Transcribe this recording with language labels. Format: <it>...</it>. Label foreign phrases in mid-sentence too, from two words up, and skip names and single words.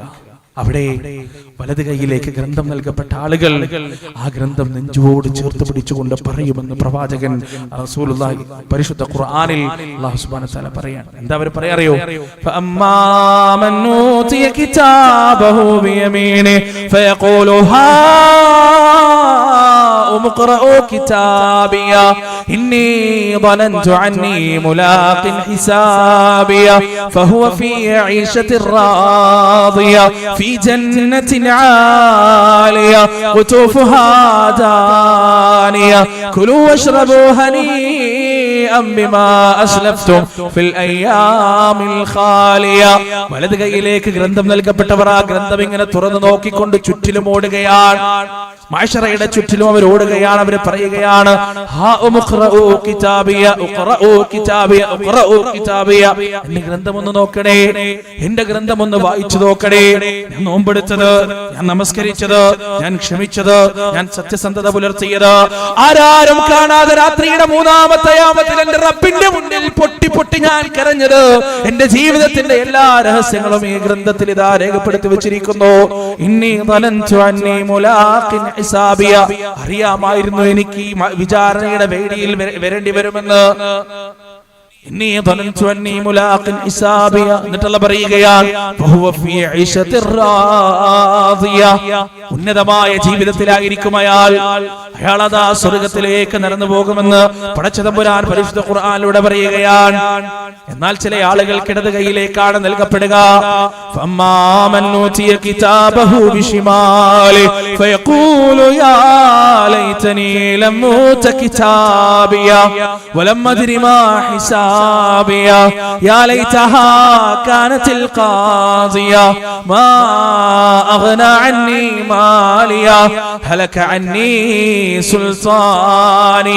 <ml>അവിടെ വലത് കൈയിലേക്ക് ഗ്രന്ഥം നൽകപ്പെട്ട ആളുകൾ ആ ഗ്രന്ഥം നെഞ്ചോട് ചേർത്ത് പിടിച്ചുകൊണ്ട് പറയുമെന്ന് പ്രവാചകൻ റസൂലുള്ളാഹി പരിശുദ്ധ ഖുർആനിൽ</ml> <ar>الله سبحانه وتعالى</ar> <ml>പറയാണ്. എന്താ അവർ പറയാറിയോ?</ml> <ar>فأما من أوتي كتابه بيمينه فيقول هاؤم اقرءوا كتابيه إني ظننت عني ملاق حسابيا فهو في عيشة راضية في جنة عالية قطوفها دانية كلوا واشربوا هنيئا بما أسلفتم في الأيام الخالية.</ar> <ml>വലത് കൈയിലേക്ക് ഗ്രന്ഥം നൽകപ്പെട്ടവർ ആ ഗ്രന്ഥം ഇങ്ങനെ തുറന്നു നോക്കിക്കൊണ്ട് ചുറ്റിലും ഓടുകയാണ്. മഹ്ശറയുടെ ചുറ്റിലും അവർ ഓടുകയാണ്. അവർ പറയുകയാണ്,</ml> <ar>هاؤم اقرءوا كتابيه اقرءوا كتابيه اقرءوا كتابيه.</ar> <ml>എന്റെ ഗ്രന്ഥം ഒന്ന് നോക്കണേ, എന്റെ ഗ്രന്ഥം ഒന്ന് വായിച്ചു നോക്കണേ. ഞാൻ നോമ്പെടുത്തത്, ഞാൻ നമസ്കരിച്ചത്, ഞാൻ ക്ഷമിച്ചത്, ഞാൻ സത്യസന്ധത പുലർത്തിയത്, ആരാരും കാണാതെ രാത്രിയുടെ 3-ാമത്തെ യാമത്തിൽ എന്റെ റബ്ബിന്റെ മുന്നിൽ പൊട്ടി പൊട്ടി ഞാൻ കരഞ്ഞത്, എന്റെ ജീവിതത്തിന്റെ എല്ലാ രഹസ്യങ്ങളും ഈ ഗ്രന്ഥത്തിൽ ഇതാ രേഖപ്പെടുത്തി വെച്ചിരിക്കുന്നു.</ml> <ar>ഇന്നി ظننت عني ملاق حسابيا.</ar> <ml>അറിയാമായിരുന്നു എനിക്ക് ഈ വിചാരണയുടെ വേദിയിൽ വരേണ്ടി വരുമെന്ന്.</ml> <ar>ഇന്നി ظننت عني ملاق حسابيا.</ar> <ml>എന്നിട്ടുള്ള പറയുകയാണ്,</ml> <ar>فهو في عيشة راضية.</ar> <ml>ഉന്നതമായ ജീവിതത്തിലായിരിക്കും അയാൾ. അയാളതാ സ്വർഗത്തിലേക്ക് നടന്നു പോകുമെന്ന് പടച്ചതമ്പുരാൻ പരിശുദ്ധ ഖുർആനിലൂടെ പറയുകയാണ്. എന്നാൽ ചില ആളുകൾക്ക് ഇടത് കൈയിലേക്കാണ് നൽകപ്പെടുക.</ml> <ar>فأما من أوتي كتابه بشماله فيقول يا ليتني لم أوت كتابيه ولم أدر ما حسابيه يا ليتها كانت القاضية ما أغنى عني ماليه هلك عني سلطانيه.</ar>